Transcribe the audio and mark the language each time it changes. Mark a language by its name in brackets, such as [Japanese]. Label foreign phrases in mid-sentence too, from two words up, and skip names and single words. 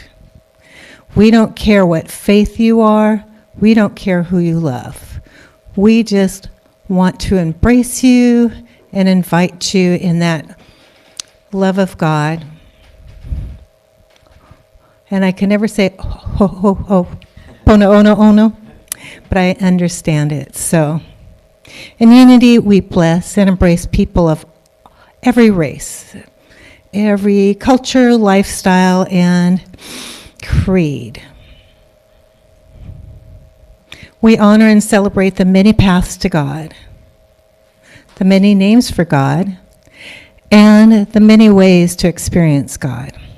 [English] We don't care what faith you are. We don't care who you love. We just want to embrace you and invite you in that love of God. And I can never say, ho, ho, ho, pono, ono, ono, but I understand it. So, in unity, we bless and embrace people of every race, every culture, lifestyle, and creed. We honor and celebrate the many paths to God, the many names for God, and the many ways to experience God.